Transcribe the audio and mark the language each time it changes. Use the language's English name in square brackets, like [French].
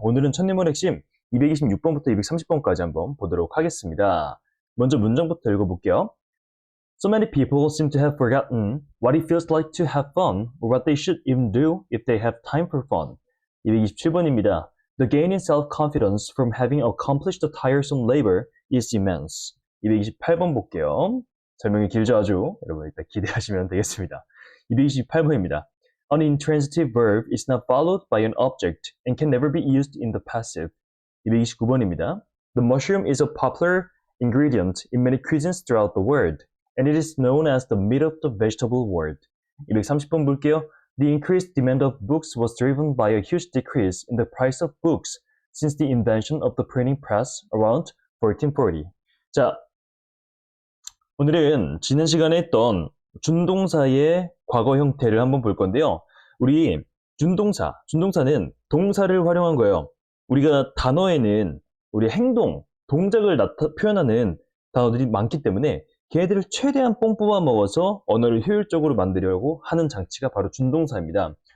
[Korean] 오늘은 천리문 핵심 226번부터 230번까지 한번 보도록 하겠습니다. 먼저 문장부터 읽어볼게요. [English] So many people seem to have forgotten what it feels like to have fun or what they should even do if they have time for fun. [Korean] 227번입니다. [English] The gain in self-confidence from having accomplished the tiresome labor is immense. [Korean] 228번 볼게요. 설명이 길죠 아주. 여러분 일단 기대하시면 되겠습니다. 228번입니다. [English] An intransitive verb is not followed by an object and can never be used in the passive. [Korean] 229번입니다. [English] The mushroom is a popular ingredient in many cuisines throughout the world, and it is known as the meat of the vegetable world. [Korean] 230번 볼게요. [English] The increased demand of books was driven by a huge decrease in the price of books since the invention of the printing press around 1440. [Korean] 자, 오늘은 지난 시간에 했던 준동사의 과거 형태를 한번 볼 건데요. 우리 준동사는 동사를 활용한 거예요. 우리가 단어에는 우리 행동, 동작을 표현하는 단어들이 많기 때문에 걔네들을 최대한 뽕 뽑아 먹어서 언어를 효율적으로 만들려고 하는 장치가 바로 준동사입니다.